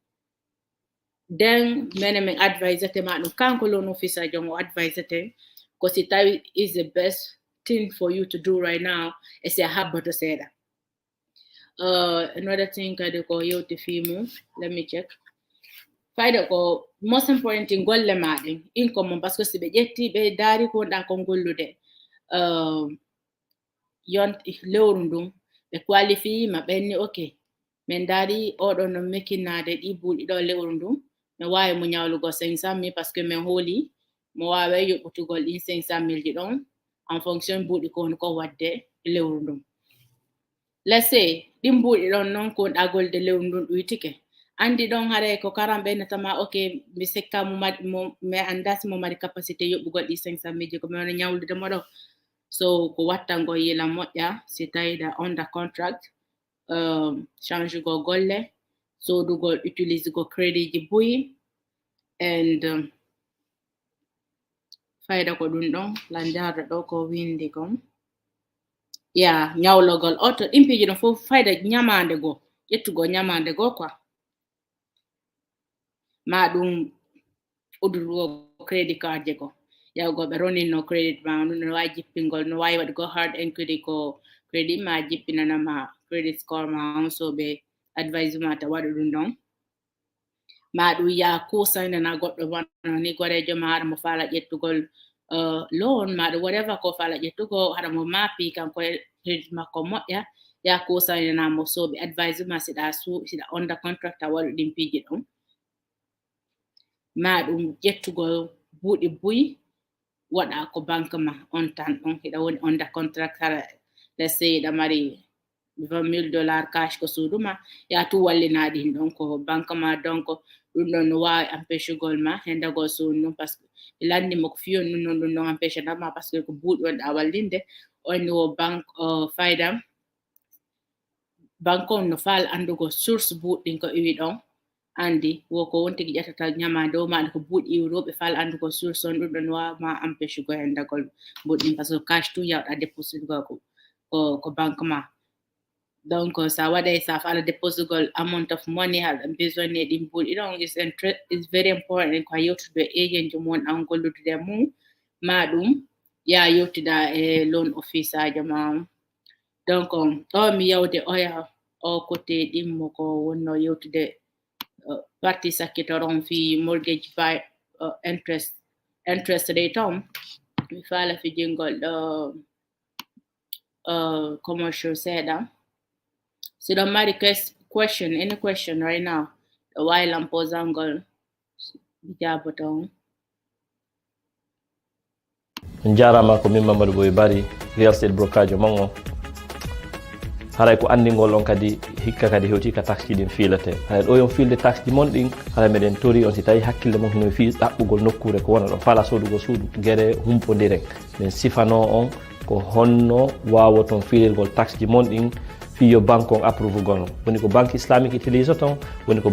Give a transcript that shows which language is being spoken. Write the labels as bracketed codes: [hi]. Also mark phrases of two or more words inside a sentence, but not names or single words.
[ff] then min advisate ma ɗum kanko [en] loan officer [ff] jon o advisate ko si tawi [en] is the best thing for you to do right now [ff] e si a habbato seeɗa [en] another thing [ff] kadi ko yewti fimu [en] let me check [ff] fayda ko [en] most important thing [ff] golle maɗen income mon [fr] parce que si [ff] ɓe ƴetti ɓe daari ko wonɗa kon gollude yon lewru ndun ɓe qualifie ma ɓenni ok min daari oɗo no mekkinade ɗi buuɗi ɗo lewru ndun mi wawi mo ñawlugo 500,000 parce que min hooli mo wawa yoɓɓutugol ɗin 500,000 ji ɗon [fr] en fonction [ff] buuɗi ko woni ko wadde lewru ndun [en] let's say [ff] ɗin buuɗi ɗon noon ko wonɗa golde lewru ndun ɗuytike andi ɗon haare ko karam ɓennatama ok mi sekka mi anda si mo mari capacité yoɓɓugol ɗi 500,000 ji ko mi wona ñawlude mo ɗo so ko wattango yila moƴƴa si tawiɗa [en] under contract [ff] change go golle sodugol utilise go credit ji buyi and fayda ko ɗum ɗon lanjarɗo ɗo ko windi kon ñawlogol oto ɗin piiji ɗon fof fayda ñamande goo ƴettugo ñamande goo quoi ma ɗum udurugo [en] credit card [ff] je ko yawgo ɓe roninno credit ma no wawi jippingol no wawi waɗugo hard enquête ko credit ma jippinanama [en] credit score [ff] ma on so ɓe advice ma ta waɗu ɗum ɗon ma ɗum ya kusaynana goɗɗo wano ni gorejo ma haɗa mo faala ƴettugol loan ma ɗum whatever ko faala ƴettugo haɗa mo maapi kanko credit makko moƴƴa ya kusaynanamo so ɓe advice ma siɗa [en] under contract [ff] a waɗu ɗin piiji ɗon ma ɗum ƴettugol buuɗi buyi waɗa ko banque ma on tan ɗon hiɗa woni under contract hara [en] let's say [ff] hiɗa mari $20,000 cash ko suuduma ya tu wallina ɗin ɗon ko banque ma donc ɗum ɗon no wawi empêchegol ma hendagol suudu ɗum [fr] par ce que [ff] ɓe landimo ko fiyon ɗum noon ɗum ɗon empêche ma [fr] par ce que [ff] ko buuɗi wonɗa wallinde on wo banque fayda banque on no faala andugo source buuɗɗin ko iwi ɗon andi woko won tigi ƴettata ñamande o maɗa ko buuɗi iwroɓe faala andugo source on ɗum ɗon wawa ma empêche go hendagol buuɗɗin [fr] par ce que [ff] cash tu yawɗa déposite go ko banque ma donc sa waɗay sa faala déposugol [en] amount of money [ff] haɗa besoin ɗin buuɗi ɗon [en] is very important [ff] ko a yewtude agent jo mon an gollude mum ma ɗum ya yewtida e [en] loan officer [ff] jo ma donc ɗo mi yawde oya o côté ɗimmo ko wonno yewtude parti sakkitoron fi [en] mortgage by interest rate [ff] on mi faala fijingol ɗo commercial seeɗa so don't mari question [en] any question right now the while I'm [ff] posangol jaboton jarama ko min Mamadou Boye Bary [en] real estate brokerage [ff] mango haray ko andingol on kadi hikka kadi hewti ka taxe ɗin fiilete haray ɗo yon fiilde taxe ji mon ɗin haray meɗen tori on si tawi hakkille mon hino fi ɗaɓɓugol nokkure ko wona ɗon faala sodugo suudu guere humpodiren min sifano on ko honno wawoton fiilirgol taxe ji mon ɗin fiyo banque on approuve gono woni ko [fr] banque islamique [ff] utilise ton woni ko